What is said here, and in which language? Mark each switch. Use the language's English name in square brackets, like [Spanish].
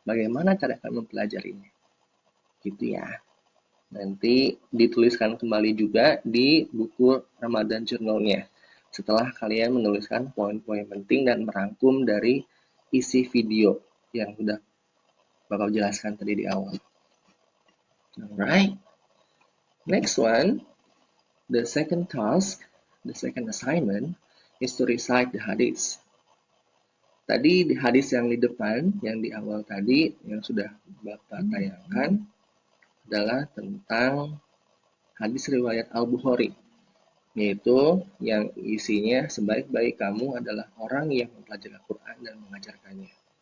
[Indonesian] Bagaimana cara akan mempelajarinya? Gitu ya. Nanti dituliskan kembali juga di buku Ramadan Journal-nya. Setelah kalian menuliskan poin-poin penting dan merangkum dari isi video yang sudah Bapak jelaskan tadi di awal. [English] Alright. Next one, the second task, the second assignment is to recite the hadith. [Indonesian] Tadi di hadis yang di depan, yang di awal tadi, yang sudah Bapak tayangkan, adalah tentang hadis riwayat Al-Bukhari, yaitu yang isinya sebaik-baik kamu adalah orang yang mempelajari Al-Quran dan mengajarkannya.